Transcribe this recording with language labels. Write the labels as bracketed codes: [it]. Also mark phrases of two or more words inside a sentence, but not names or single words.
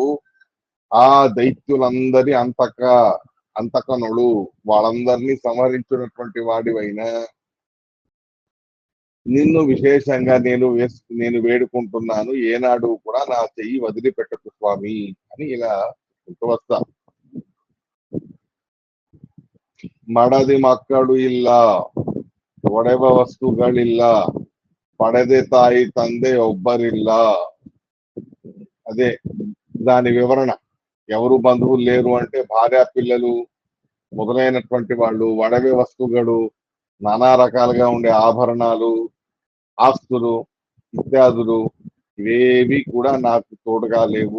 [te] ఆ దైత్యులందరి అంతకనుడు, వాళ్ళందరినీ సంహరించినటువంటి వాడివైనా నిన్ను విశేషంగా నేను వేడుకుంటున్నాను, ఏనాడు కూడా నా చెయ్యి వదిలిపెట్టకు స్వామి అని ఇలా వస్తా. [kn] ಮಡದಿ ಮಕ್ಕಳು ಇಲ್ಲ, ಒಡೆವ ವಸ್ತುಗಳಿಲ್ಲ, ಪಡೆದೆ ತಾಯಿ ತಂದೆ ಒಬ್ಬರಿಲ್ಲ. [te] అదే దాని వివరణ. ఎవరు బంధువులు లేరు అంటే భార్య పిల్లలు మొదలైనటువంటి వాళ్ళు, వడవే వస్తువులు, నానా రకాలుగా ఉండే ఆభరణాలు, ఆస్తులు ఇత్యాదులు ఇవేవి కూడా నాకు తోడుగా లేవు.